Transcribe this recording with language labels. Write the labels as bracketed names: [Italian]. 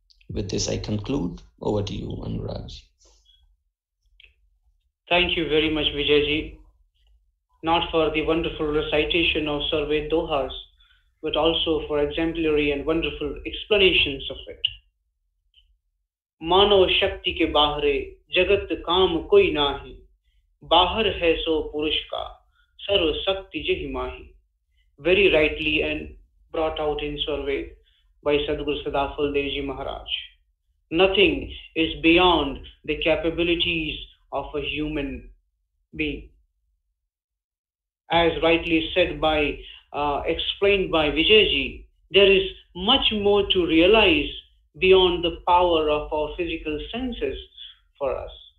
[English] With this, I conclude. Over to you, Anuragji. Thank you very much, Vijayji. Not for the wonderful recitation of Sarved Dohas, but also for exemplary and wonderful explanations of it. [Hindi] मानव शक्ति के बाहरे जगत काम कोई नाही, बाहर है सो पुरुष का सर्व शक्ति जहि माही. [English] Very rightly and brought out in Sarved by Sadguru Sadafal Devji Maharaj. Nothing is beyond the capabilities of a human being. As rightly said by, explained by Vijayji, there is much more to realize beyond the power of our physical senses for us.